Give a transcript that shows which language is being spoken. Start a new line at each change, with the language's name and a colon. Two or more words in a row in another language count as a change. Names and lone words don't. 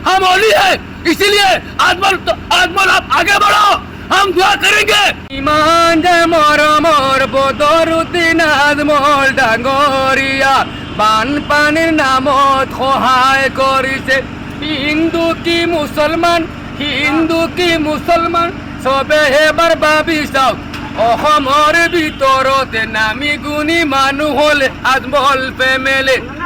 Hindi: हम ओली है, इसीलिए आजमल आप आगे बढ़ो, हम दुआ करेंगे।
Assamese: ইমান যে মরমর বদরুদ্দিন আজমল ডাঙ্গরিয়া বানপানীর নামত সহায় কৰিছে। হিন্দু কি মুছলমান চবে এবাৰ ভাবি চাওক, অসমৰ ভিতৰতে নামি গুণী মানুহ হলে আজমল ফেমিলি।